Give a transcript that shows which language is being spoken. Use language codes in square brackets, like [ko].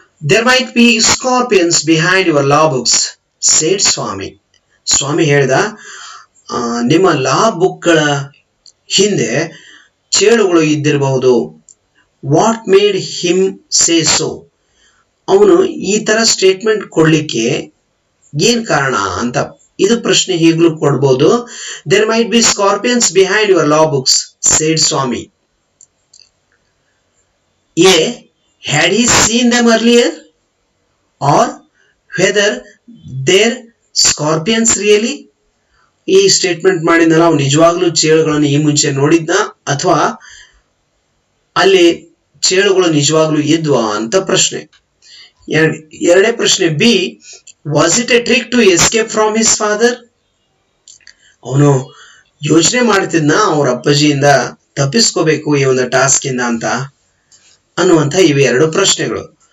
[en] There might be scorpions behind your law books, said Swami. [kn] ಸ್ವಾಮಿ ಹೇಳಿದ, ನಿಮ್ಮ ಲಾ ಬುಕ್ಗಳ ಹಿಂದೆ ಚೇಳುಗಳು ಇದ್ದಿರಬಹುದು. [en] What made him say so? [kn] ಅವನು ಈ ತರ ಸ್ಟೇಟ್ಮೆಂಟ್ ಕೊಡ್ಲಿಕ್ಕೆ ಏನ್ ಕಾರಣ ಅಂತ ಇದು ಪ್ರಶ್ನೆ ಹೀಗ್ಲೂ ಕೊಡ್ಬೋದು. [en] There might be scorpions behind your law books, said Swami. A. Had he seen them earlier? Or whether they're scorpions really? [kn] ಈ ಸ್ಟೇಟ್ಮೆಂಟ್ ಮಾಡಿದ್ನಲ್ಲ, ಅವ್ನು ನಿಜವಾಗ್ಲೂ ಚೇಳುಗಳನ್ನು ಈ ಮುಂಚೆ ನೋಡಿದ್ನ ಅಥವಾ ಅಲ್ಲಿ ಚೇಳುಗಳು ನಿಜವಾಗ್ಲೂ ಇದ್ವಾ ಅಂತ ಪ್ರಶ್ನೆ. ಎರಡನೇ ಪ್ರಶ್ನೆ B. [en] Was it a trick to escape from his father? [kn] ಅವನು ಯೋಚನೆ ಮಾಡ್ತಿದ್ನ ಅವ್ರ ಅಪ್ಪಾಜಿಯಿಂದ ತಪ್ಪಿಸ್ಕೋಬೇಕು ಈ ಒಂದು ಟಾಸ್ಕ್ ಇಂದ ಅಂತ ಅನ್ನುವಂಥ ಇವು ಎರಡು ಪ್ರಶ್ನೆಗಳು.